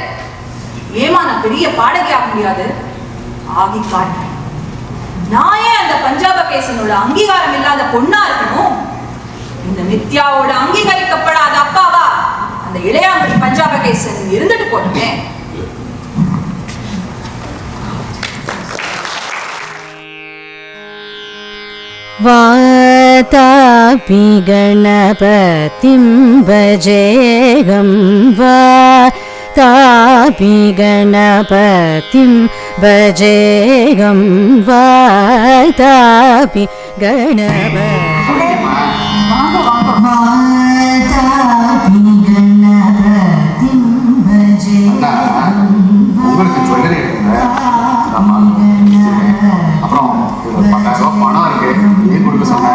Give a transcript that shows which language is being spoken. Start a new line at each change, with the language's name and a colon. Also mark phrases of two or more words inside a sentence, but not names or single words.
Tamil: ஏமா நான் பெரிய பாடகி ஆக முடியாது? ஆகி காட்டுறேன். நான் ஏன் அந்த பஞ்சாப கேசனோட அங்கீகாரம் இல்லாத பொண்ணா இருக்கணும்? இந்த நித்யாவோட அங்கீகரிக்கப்படாத அப்பாவா அந்த இளையாங்குடி பஞ்சாப கேசன் இருந்துட்டு போட்டுமே.
Sanskrit: वातापि गणपतिं भजेऽहं वातापि गणपतिं भजेऽहं वातापि
Tamil: உங்களுக்கு ஜுவல்லரி இருக்குங்க, அப்புறம் 10,000 பணம் இருக்கு, நீ கொடுக்க சொன்னேன்.